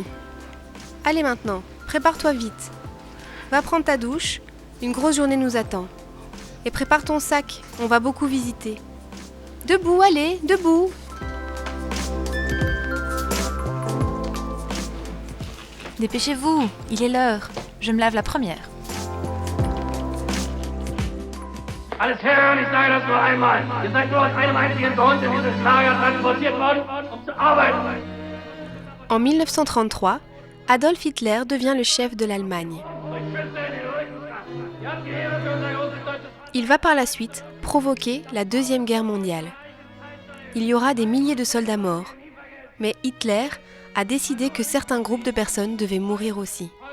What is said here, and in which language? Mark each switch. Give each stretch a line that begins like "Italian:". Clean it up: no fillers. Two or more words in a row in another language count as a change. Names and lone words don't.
French: Allez maintenant, prépare-toi vite. Va prendre ta douche, une grosse journée nous attend. Et prépare ton sac, on va beaucoup visiter. Debout, allez, debout. Dépêchez-vous, il est l'heure. Je me lave la première.
German: Alles Herren, ich sage das nur einmal. Ihr seid nur aus einem einzigen Grund in dieses Lager transportiert worden, um zu arbeiten.
French: En 1933, Adolf Hitler devient le chef de l'Allemagne. Il va par la suite provoquer la Deuxième Guerre mondiale. Il y aura des milliers de soldats morts, mais Hitler a décidé que certains groupes de personnes devaient mourir aussi.